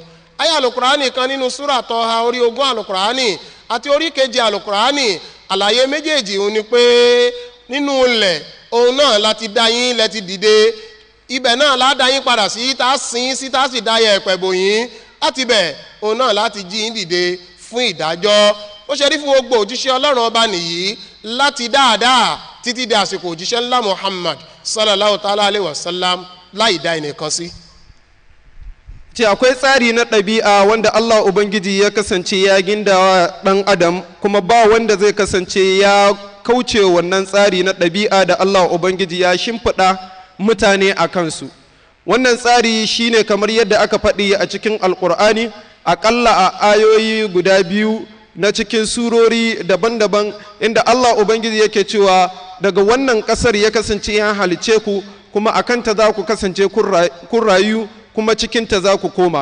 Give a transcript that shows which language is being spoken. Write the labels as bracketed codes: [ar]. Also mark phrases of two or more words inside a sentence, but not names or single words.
[yo] Àyá Al-Qur'ani kan nínú súrà Tọ́ha orí 20 Al-Qur'ani àti orí 7 Al-Qur'ani, àlàyé méjèèjì òun ni pé nínú ilẹ̀ òun náà láti dá yín lẹ́ti dìde, ibẹ̀ náà lá dá yín padà sí tá sin sí tá sì dá yẹ̀pẹ̀ bò yín, láti bẹ̀ òun náà láti jí yín dìde fún ìdájọ́. Ó ṣe rí fún gbogbo òjíṣẹ́ Ọlọ́run ọba nìyí láti dáadáa títí di àsìkò òjíṣẹ́ ńlá Muhammad [ar] صلى الله تعالى عليه وسلم [yo] láì dá ẹnìkan sí. [ha] ce akwai tsari na ɗabi'a wanda Allah Ubangiji ya kasance ya gindawa ɗan adam, kuma ba wanda zai kasance ya kauce wannan tsari na ɗabi'a da Allah Ubangiji ya shimfiɗa mutane a kansu. Wannan tsari shine kamar yadda aka faɗi a cikin Alƙur'ani, aƙalla a ayoyi guda 2 na cikin surori daban-daban, inda Allah Ubangiji yake cewa daga wannan ƙasar ya kasance ya halice ku, kuma a kanta za ku kasance kun rayu, kuma cikinta za ku koma.